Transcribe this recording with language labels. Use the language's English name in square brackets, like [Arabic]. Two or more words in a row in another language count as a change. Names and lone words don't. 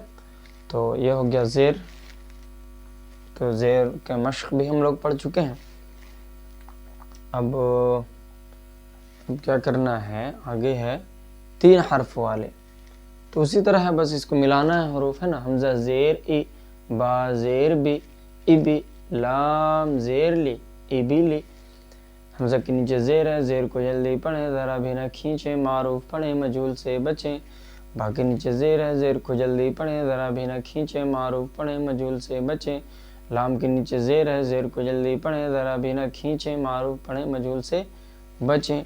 [Urdu] تو یہ ہو گیا زیر، تو زیر کا مشق بھی ہم لوگ پڑھ چکے ہیں۔ اب کیا کرنا ہے، آگے ہے تین حرف والے، تو اسی طرح ہے، بس اس کو ملانا ہے حروف، ہے نا، حمزہ زیر ای، با زیر بی، ای بی، لام زیر لی، ای بی لی، حمزہ کے نیچے زیر ہے، زیر کو جلدی پڑھیں، ذرا بھی نہ کھینچیں، معروف پڑھیں، مجہول سے بچیں۔ باقی نیچے زیر ہے، زیر کو جلدی پڑھیں، ذرا بھی نہ کھینچیں، معروف پڑھیں، مجہول سے بچیں۔ لام کے نیچے زیر ہے، زیر کو جلدی پڑھیں، ذرا بھی نہ کھینچیں، معروف پڑھیں، مجہول سے بچیں۔